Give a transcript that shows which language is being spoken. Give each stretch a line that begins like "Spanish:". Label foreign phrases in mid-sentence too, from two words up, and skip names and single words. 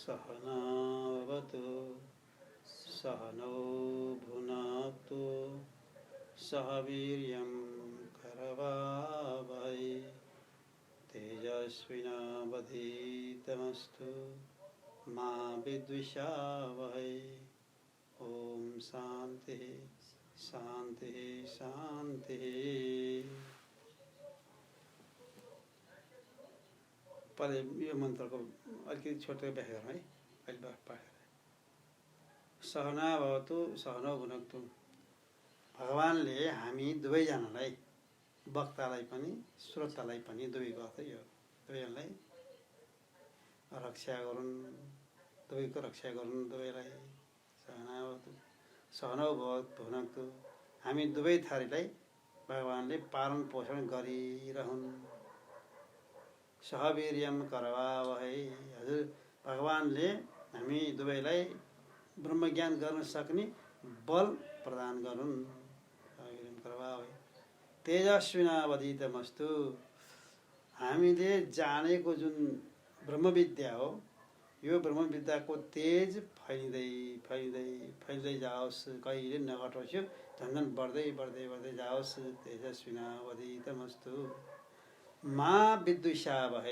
Sanskrit: सहनावतु सहनौ भुनक्तु सह वीर्यं करवावहै तेजस्विनावधीतमस्तु मा विद्विषावहै। ओम शांति शांति शांति।
Nepali: पहले यो मन्त्रको अलिकति छोटो व्याख्या गरौँ है। अहिले पाठ
Sanskrit: सहनावतु सहनौ भुनक्तु।
Nepali: भगवानले हामी दुवैजनालाई, वक्तालाई पनि श्रोतालाई पनि, दुवैको अर्थ यो, दुवैलाई रक्षा गरून्, दुवैको रक्षा गरून् दुवैलाई।
Sanskrit: सहनावतु सहनौ भुनक्तु।
Nepali: हामी दुवै थरीलाई भगवानले पालन पोषण गरिरहुन्।
Sanskrit: सहवीर्यम करवावहै।
Nepali: हजुर, भगवानले हामी दुवैलाई ब्रह्मज्ञान गर्न सक्ने बल प्रदान गरून्।
Sanskrit: सहवीर्यम करवावहै। तेजस्विनावधीतमस्तु।
Nepali: हामीले जानेको जुन ब्रह्मविद्या हो, यो ब्रह्मविद्याको तेज फैलिँदै जाओस्, कहिले नघटोस्, यो झन्झन बढ्दै बढ्दै बढ्दै जाओस्।
Sanskrit: तेजस्विनावधीतमस्तु मा विद्विषावहै।